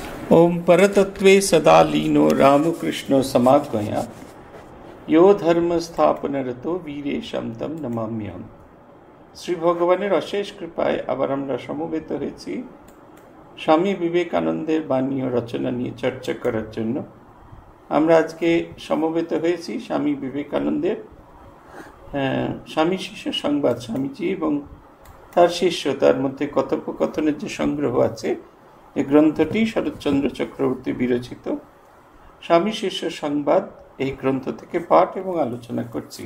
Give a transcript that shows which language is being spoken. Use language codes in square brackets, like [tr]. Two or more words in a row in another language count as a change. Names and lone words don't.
[sa] ओम परतत्वे सदा लीनो रामकृष्णो समागमया यो धर्म स्थापनरतो वीरेशम तम नमाम्यहम। [bn] শ্রী ভগবানের অশেষ কৃপায় আবার আমরা সমবেত হয়েছি স্বামী বিবেকানন্দের বাণী ও রচনা নিয়ে চর্চা করার জন্য। আমরা আজকে সমবেত হয়েছি স্বামী বিবেকানন্দের স্বামী শিষ্য সংবাদ, স্বামীজি এবং তার শিষ্য, তার মধ্যে কথোপকথনের যে সংগ্রহ আছে, এই গ্রন্থটি শরৎচন্দ্র চক্রবর্তী বিরচিত স্বামী শিষ্য সংবাদ, এই গ্রন্থ থেকে পাঠ এবং আলোচনা করছি।